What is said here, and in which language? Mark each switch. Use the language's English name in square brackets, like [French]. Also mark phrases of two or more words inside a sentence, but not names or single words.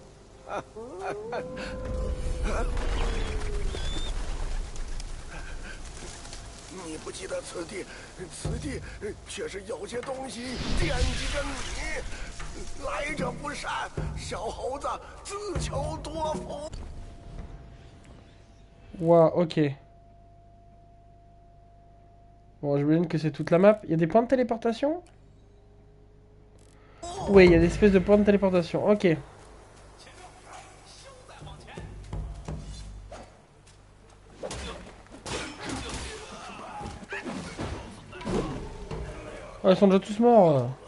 [Chinese] 你不记得此地却是有些东西惦记着你。来者不善，小猴子自求多福。 [French] Ouah, ok. Bon, je me dis que c'est toute la map. Il y a des points de téléportation? Oui, il y a des espèces de points de téléportation. Ok. Oh, ils sont déjà tous morts.